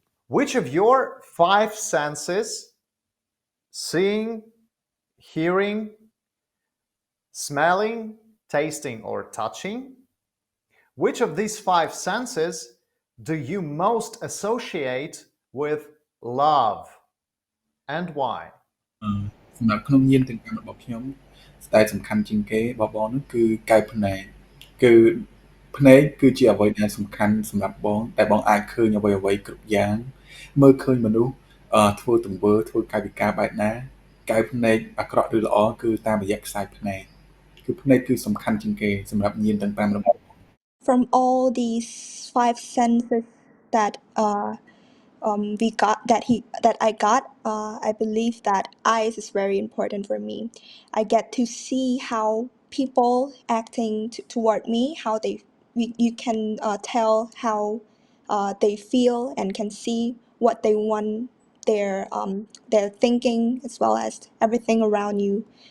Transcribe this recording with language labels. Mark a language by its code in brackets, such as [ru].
[en] Which of your 5 senses, seeing, hearing, smelling, tasting, or touching, which of these 5 senses do you most associate with love and why? [km] សម្រាប់ក្នុងញាណទាំង5របស់ខ្ញុំតែសំខាន់ជាងគេបងនោះគឺកែវភ្នែកគឺភ្នែកគឺជាអ្វីដែលសំខាន់សម្រាប់បងតែបងអាចឃើញអ្វីគ្រប់យ៉ាងមើលឃើញមនុស្សធ្វើទង្វើធ្វើកាយវិការបែបណាកែវភ្នែកអាក្រក់ឬល្អគឺតាមរយៈខ្សែភ្នែកគឺភ្នែកគឺសំខាន់ជាងគេសម្រាប់ញាណទាំង5របស់ [en] From all these 5 senses that I got, I believe that eyes is very important for me. I get to see how people acting toward me, how you can tell how they feel and can see what they want, their thinking as well as everything around you.